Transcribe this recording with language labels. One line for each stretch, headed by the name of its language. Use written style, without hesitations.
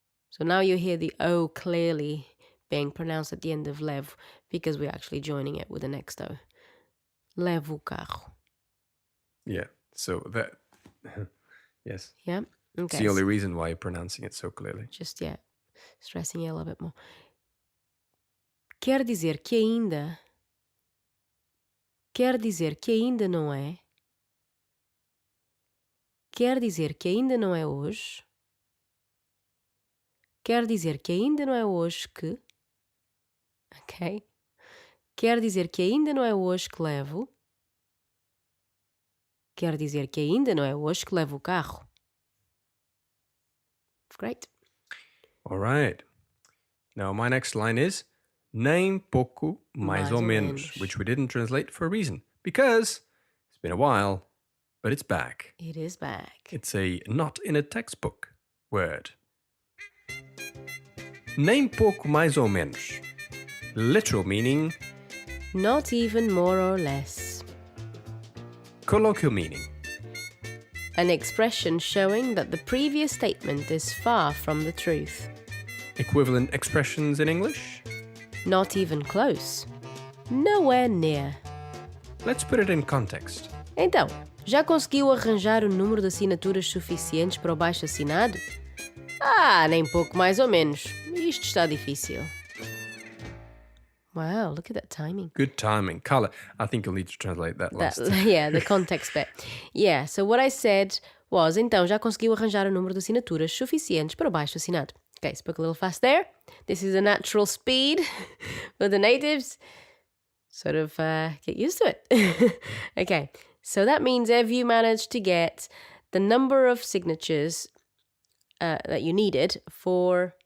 English: So now you hear the O clearly being pronounced at the end of levo because we're actually joining it with the next O.
Portuguese: Levo o carro.
English: Yeah. So that, yes. Yeah? Okay. It's the only reason why you're pronouncing it so clearly. Just, yeah, stressing it a little bit more.
Portuguese: Quer dizer que ainda. Quer dizer que ainda não é. Quer dizer que ainda não é hoje. Quer dizer que ainda não é hoje que. Ok? Quer dizer que ainda não é hoje que levo. Quer dizer que ainda não é hoje que levo o carro.
English: Great. All right. Now my next line is
Portuguese: nem pouco mais ou menos,
English: which we didn't translate for a reason. Because it's been a while, but it's back. It is back. It's a not in a textbook word.
Portuguese: Nem pouco mais ou menos.
English: Literal meaning. Not even more or less. Colloquial meaning. An expression showing that the previous statement is far from the truth. Equivalent expressions in English. Not even close. Nowhere near. Let's put it in context.
Portuguese: Então, já conseguiu arranjar o número de assinaturas suficientes para o baixo-assinado? Ah, nem pouco mais ou menos. Isto está difícil.
English: Wow, look at that timing. Good timing. Carla, I think you'll need to translate that last. Yeah, the context bit. Yeah, so what I said was,
Portuguese: então, já conseguiu arranjar o número de assinaturas suficientes para o baixo-assinado.
English: Okay, spoke a little fast there. This is a natural speed for the natives. Sort of get used to it. Okay, so that means have you managed to get the number of signatures that you needed for...